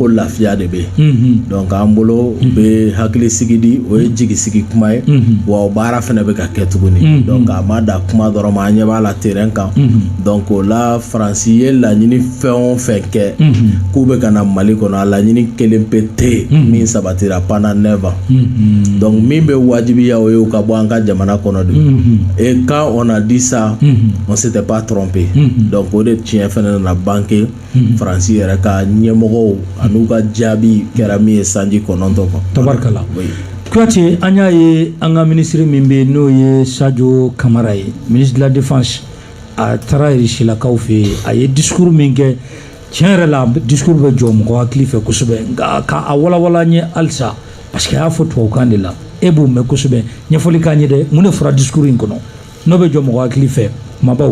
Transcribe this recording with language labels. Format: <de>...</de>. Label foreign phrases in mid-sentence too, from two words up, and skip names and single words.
<bm>lafiya de bɛ yen donc an bolo u bɛ hakili sigi di o ye jigisigi kuma ye wa o baara fana bɛ ka kɛ tuguni donc a ma da kuma dɔrɔn ma an ɲɛ b'a la terrain kan donc o la Faransi ye laɲini fɛn o fɛn kɛ k'u bɛ ka na Mali kɔnɔ a laɲini kelen pe tɛ yen min sabatira</bm> <fr>pendant 9 ans</fr> <bm>donc min bɛ wajibiya o ye u ka bɔ an ka jamana kɔnɔ de</bm> <fr>et quand on a dit ça on s'était pas trompé</fr> <bm>donc o de tiɲɛ fana nana banque Faransi yɛrɛ ka ɲɛmɔgɔw an'u ka jaabi kɛra min ye sanji 9 kan tabarikala Kuyate an y'a ye an ka ministre min bɛ n'o ye Sadio Kamara ye</bm> <fr>ministre de la défense</fr> <bm>a taara Irisilakaw fɛ yen a ye discours min kɛ tiɲɛ yɛrɛ la discours bɛ jɔ mɔgɔ hakili fɛ kosɛbɛ nka k'a walawala n ye halisa</bm> <fr>parce que</fr> <bm>a y'a fɔ tubabukan de la e b'o mɛn kosɛbɛ ɲɛfɔli k'an ye dɛ mun de fɔra discours in kɔnɔ n'o bɛ jɔ mɔgɔ hakili fɛ kumabaw</bm>